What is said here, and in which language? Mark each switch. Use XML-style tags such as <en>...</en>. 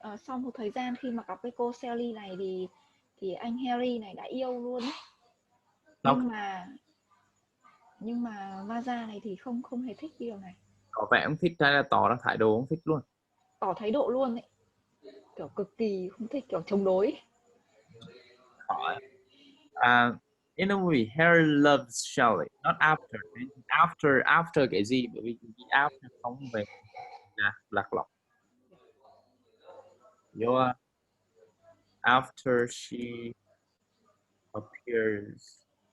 <vi>Sau một thời gian khi mà gặp cái cô Sally này thì anh Harry này đã yêu luôn ấy. Nhưng mà Vaza này thì không hề thích điều này. Có vẻ ông thích, hay là tỏ ra thái độ ông thích luôn? Tỏ thái độ luôn ấy. Kiểu cực kỳ không thích, kiểu chống đối.</vi> <en>In the movie, Harry loves Shelly, not after.</en> <vi>After cái gì? Bởi vì cái after không về lạc lõng.</vi> <en>After she appears.</en>